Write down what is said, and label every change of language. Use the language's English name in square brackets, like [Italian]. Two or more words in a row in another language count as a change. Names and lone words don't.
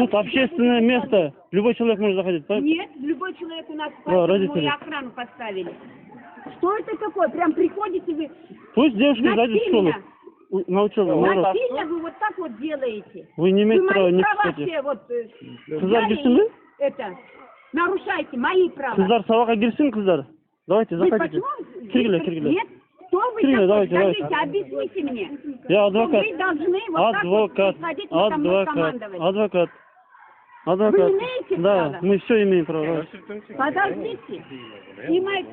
[Russian] Тут общественное место. Любой человек может заходить. правильно? Нет, любой человек у нас, Да, поэтому родители. и охрану поставили. Что это такое? Прям приходите вы... Пусть девушки зайдут в школу. Насильно. На учебу, на урок. Насильно вы вот так вот делаете. Вы не Вы имеете права мои не права пускать. все вот... [Turkish] Kızlar [Russian] взяли [Turkish] girsin mi? [Russian] и это, нарушайте мои права. [Turkish] Kızlar sabaha girsin kızlar. [Russian] Давайте, Вы заходите. почему... Киргиля, вы- Киргиля. Нет, кто вы Киргиля, такой? давайте, Скажите, объясните мне. Я Что адвокат. вы должны вот так вот Адвокат. приходить и со мной Адвокат. командовать. Адвокат. Адвокат. имеете Да, право? мы все имеем право. да. Подождите. Снимайте.